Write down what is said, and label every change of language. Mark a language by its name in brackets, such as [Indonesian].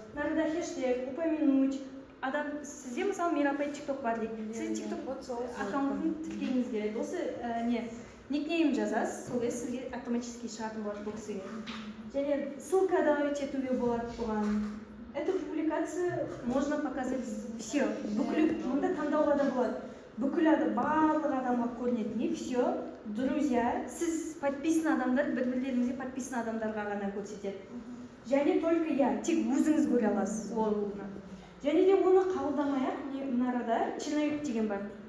[Kazakh] Мынада хэштег упомянуть. Адам сізде мысалы Мирапай TikTok бар дейді. Сіз TikTok аккаунтын тіркеуіңіз керек. Осы никнейм жазасыз, сол кезде сізге [Russian] автоматически [Kazakh] шығатын болады бұл кісіге. Және [Russian] ссылка добавить [Kazakh] етуге болады бұған. [Russian] Эту публикацию можно показать все. [Kazakh] Мұнда таңдауға да болады. Бүкіл барлық адамға көрінеді. [Russian] Не все, друзья, [Kazakh] сіз подписан адамдар, бір-бірлеріңізге подписан адамдарға ғана көрсетеді. Және [Russian] только [Kazakh] тек өзіңіз көре аласыз олны. Және де оны қабылдамай-ақ, мынарада Черновик деген бар.